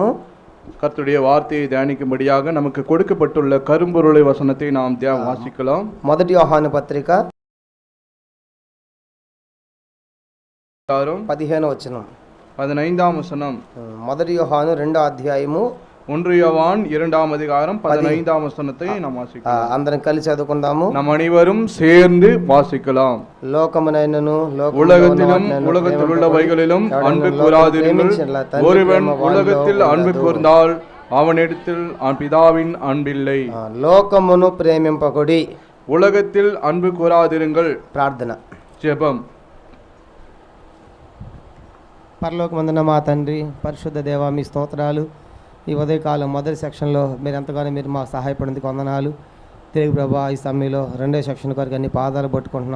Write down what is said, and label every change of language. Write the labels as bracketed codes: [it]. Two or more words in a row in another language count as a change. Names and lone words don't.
[ta] கர்த்தருடைய வார்த்தையை தியானிக்கும்படியாக நமக்கு கொடுக்கப்பட்டுள்ள கரும்பொருளை வசனத்தை நாம் வாசிக்கலாம். [te] 1 యోహాను పత్రిక 15వ వచనం. [ta] 15ஆம் வசனம். [te] 1 యోహాను 2వ అధ్యాయము [ta] 1 யோவான் 2ஆம் அதிகாரம் 15ஆம் வசனத்தை நாம் வாசிக்கலாம். [te] అందరం కలిసి చదువుకుందాము. [ta] நாம் அனைவரும் சேர்ந்து வாசிக்கலாம். [te] లోకమునైనను [ta] உலகத்திலும் உலகத்தில் உள்ளவைகளிலும் அன்பு கூறாதிருங்கள். ஒருவன் உலகத்தில் அன்பு கூர்ந்தால் அவனிடத்தில் பிதாவின் அன்பில்லை. [te] లోకమును ప్రేమింపకుడి. [ta] உலகத்தில் அன்பு கூறாதிருங்கள். [te] ప్రార్థన. [ta] ஜெபம். [te] పరలోకమందున మా తండ్రి, పరిశుద్ధ దేవ, మీ స్తోత్రాలు. ఈ ఉదయకాలం మొదటి సెక్షన్లో మీరు ఎంతగానో మీరు మాకు సహాయపడింది వందనాలు. తిరిగి ప్రభా ఈ సమయంలో 2వ సెక్షన్ కొరకు అన్ని పాదాలు పట్టుకుంటున్నాం.